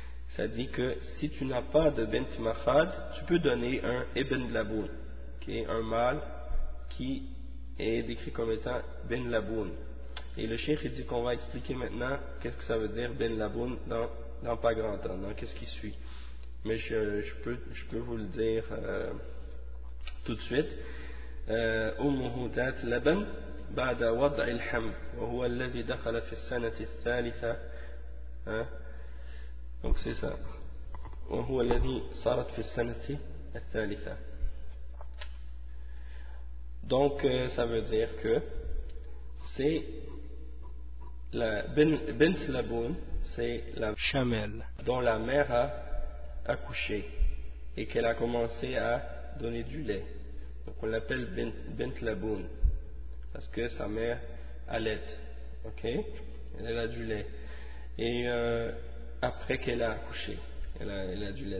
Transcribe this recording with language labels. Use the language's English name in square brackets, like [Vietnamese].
[French] Ça dit que si tu n'as pas de bint makhad, tu peux donner un ibn laboun, qui est un mâle qui est décrit comme étant bin laboun. Et le cheikh dit qu'on va expliquer maintenant qu'est-ce que ça veut dire bin laboun dans pas grand temps, dans qu'est-ce qui suit. Mais je peux vous le dire tout de suite. [Arabic] أمه ذات لبن بعد وضع الحمل وهو الذي دخل في السنة الثالثة [French] donc c'est ça [Arabic] وهو الذي صارت في السنة الثالثة [French] donc ça veut dire que c'est la [Arabic] bint Laboun, c'est la [French] chamelle dont la mère a accouché et qu'elle a commencé à donner du lait. Donc on l'appelle Bint Laboun parce que sa mère allait, ok, elle a du lait et après qu'elle a accouché, elle a du lait.